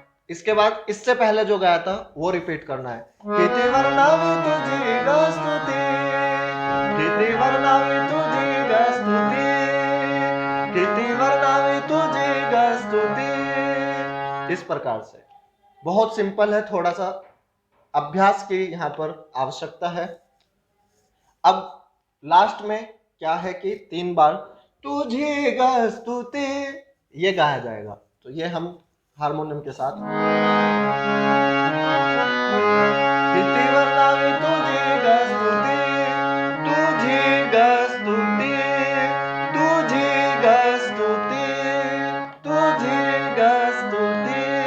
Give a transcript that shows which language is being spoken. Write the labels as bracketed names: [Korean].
[Hindi] इसके बाद इससे पहले जो गाया था वो रिपीट करना है। [Marathi] किती वर्णावे तुझे ग स्तुते, किती वर्णावे तुझे ग स्तुते, किती वर्णावे तुझे ग स्तुते। [Hindi] इस प्रकार से बहुत सिंपल है, थोड़ा सा अभ्यास की यहाँ पर आवश्यकता है। अब लास्ट में क्या है कि 3 बार [Marathi] तुझे ग स्तुते [Hindi] ये गाया जाएगा। तो ये हम हारमोनियम के साथ [Marathi] किती वर्णावे तुझे ग स्तुते, तुझे ग स्तुते, तुझे ग स्तुते, तुझे ग स्तुते।